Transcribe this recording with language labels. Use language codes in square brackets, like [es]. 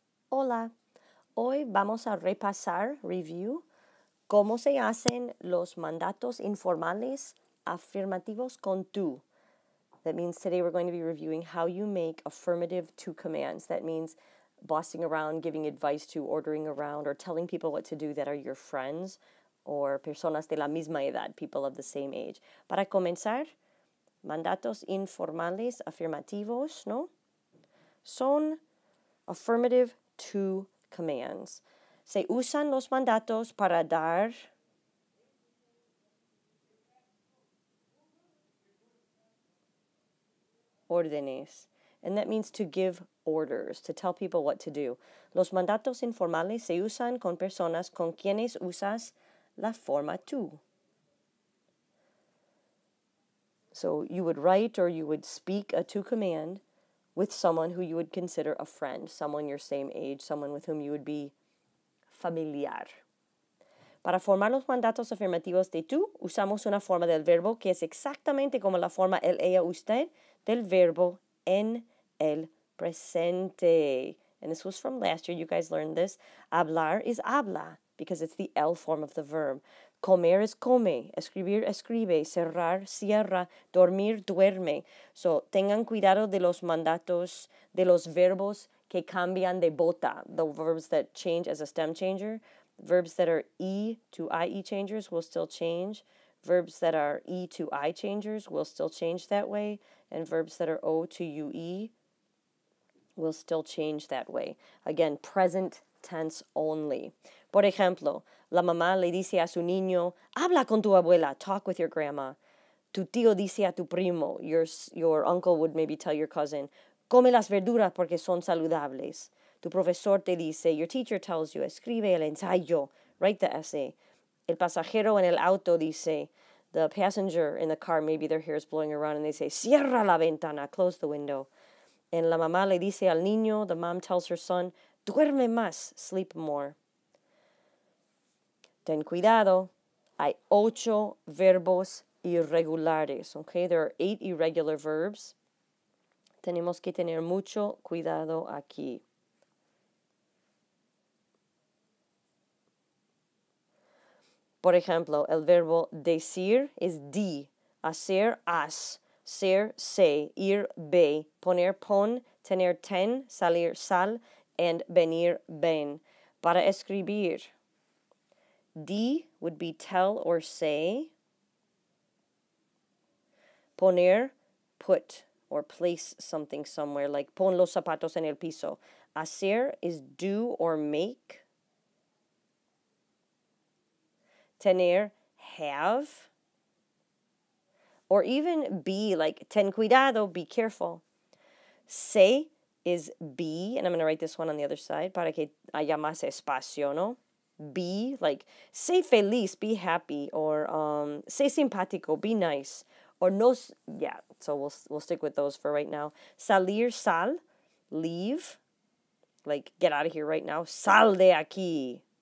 [es] Hola, hoy vamos a repasar, review, cómo se hacen los mandatos informales afirmativos con tú. [en] That means today we're going to be reviewing how you make affirmative to commands. That means bossing around, giving advice to, ordering around, or telling people what to do that are your friends or [es] personas de la misma edad, [en] people of the same age. [es] Para comenzar, mandatos informales afirmativos, ¿no? [en] Son affirmative to commands. [es] Se usan los mandatos para dar órdenes. [en] And that means to give orders, to tell people what to do. [es] Los mandatos informales se usan con personas con quienes usas la forma tú. [en] So you would write or you would speak a to command with someone who you would consider a friend, someone your same age, someone with whom you would be familiar. [es] Para formar los mandatos afirmativos de tú, usamos una forma del verbo que es exactamente como la forma él, ella, usted del verbo en el presente. [en] And this was from last year. You guys learned this. Hablar is habla because it's the el form of the verb. [es] Comer is come. Escribir, escribe. Cerrar, cierra. Dormir, duerme. So, tengan cuidado de los mandatos, de los verbos que cambian de bota. [en] The verbs that change as a stem changer. Verbs that are E to IE changers will still change. Verbs that are E to I changers will still change that way. And verbs that are O to UE will still change that way. Again, present tense only. [es] Por ejemplo, la mamá le dice a su niño, habla con tu abuela, [en] talk with your grandma. [es] Tu tío dice a tu primo, [en] your uncle would maybe tell your cousin, [es] come las verduras porque son saludables. Tu profesor te dice, [en] your teacher tells you, [es] escribe el ensayo, [en] write the essay. [es] El pasajero en el auto dice, [en] the passenger in the car, maybe their hair is blowing around and they say, [es] cierra la ventana, [en] close the window. And [es] la mamá le dice al niño, [en] the mom tells her son, [es] duerme más, [en] sleep more. [es] Ten cuidado, hay 8 verbos irregulares, okay? [en] There are 8 irregular verbs. [es] Tenemos que tener mucho cuidado aquí. Por ejemplo, el verbo decir es di, hacer haz, ser sé, ir ve, poner pon, tener ten, salir sal, and venir ven. Para escribir, [en] di would be tell or say. Poner, put or place something somewhere, like [es] pon los zapatos en el piso. [en] Hacer is do or make. Tener, have. Or even be, like [es] ten cuidado, [en] be careful. Sé is be, and I'm going to write this one on the other side [es] para que haya más espacio, ¿no? [en] Be, like, [es] sé feliz, [en] be happy, or [es] sé simpático, [en] be nice, or no, yeah, so we'll stick with those for right now. Salir, sal, leave, like, get out of here right now, [es] sal de aquí.